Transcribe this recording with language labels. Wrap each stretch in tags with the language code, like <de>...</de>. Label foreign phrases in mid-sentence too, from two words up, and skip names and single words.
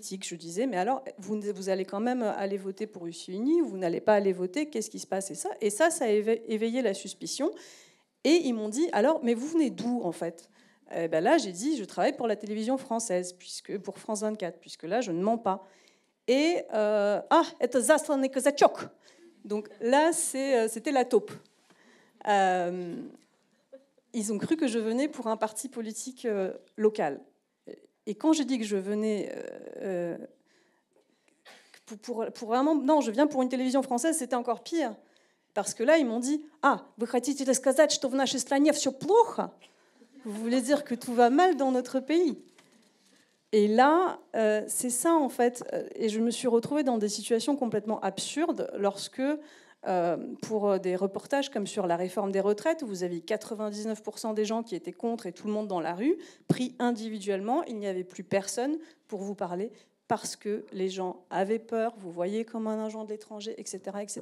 <fr>Je disais, mais alors, vous allez quand même aller voter pour Russie Unie, vous n'allez pas aller voter, qu'est-ce qui se passe? Et ça a éveillé la suspicion. Et ils m'ont dit, alors, mais vous venez d'où, en fait? Ben là, j'ai dit, je travaille pour la télévision française, pour France 24, puisque là, je ne mens pas.</fr> <ru>Et это засланный казачок.</ru> <fr>Donc là, c'était la taupe. Ils ont cru que je venais pour un parti politique local. Et quand j'ai dit que je venais pour vraiment... Non, je viens pour une télévision française, c'était encore pire. Parce que là, ils m'ont dit,</fr> <ru>вы хотите сказать, что в нашей стране все плохо?</ru> <fr>Vous voulez dire que tout va mal dans notre pays? Et là, c'est ça en fait. Et je me suis retrouvée dans des situations complètement absurdes lorsque, pour des reportages comme sur la réforme des retraites, où vous aviez 99% des gens qui étaient contre et tout le monde dans la rue, pris individuellement, il n'y avait plus personne pour vous parler parce que les gens avaient peur, vous voyez comme un agent de l'étranger, etc., etc.</fr>